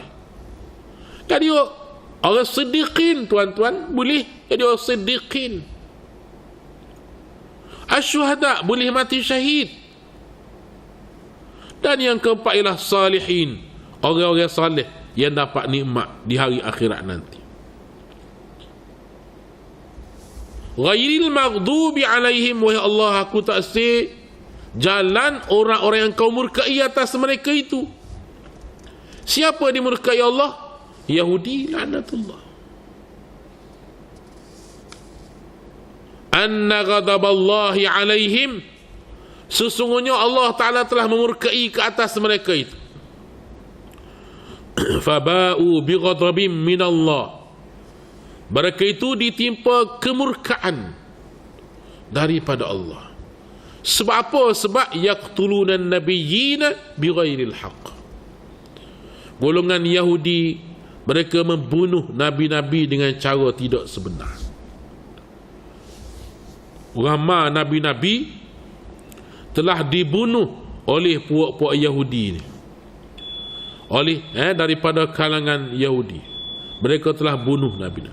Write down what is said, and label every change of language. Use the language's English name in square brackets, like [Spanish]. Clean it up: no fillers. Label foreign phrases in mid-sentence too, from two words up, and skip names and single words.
[Malay] Jadi orang siddiqin, tuan-tuan, boleh jadi orang siddiqin. Asy-syuhada, boleh mati syahid. Dan yang keempat ialah salihin, orang-orang salih yang dapat nikmat di hari akhirat nanti. [Arabic] Ghairil maghdubi alaihim, [Malay] wahai Allah, aku taksir jalan orang-orang yang kau murkai atas mereka itu. Siapa dimurkai Allah? Yahudi laknatullah. [Arabic] Anna ghadaballahi alaihim, [Malay] sesungguhnya Allah Ta'ala telah memurkai ke atas mereka itu. [Arabic] faba'u bighadabim minallah, [Malay] mereka itu ditimpa kemurkaan daripada Allah. Sebab apa? [Arabic] Sebab yaqtuluna an-nabiyyina bighairil haqq. [Malay] Golongan Yahudi, mereka membunuh nabi-nabi dengan cara tidak sebenar. Ramai nabi-nabi telah dibunuh oleh puak-puak Yahudi ni. Oleh daripada kalangan Yahudi, mereka telah bunuh nabi.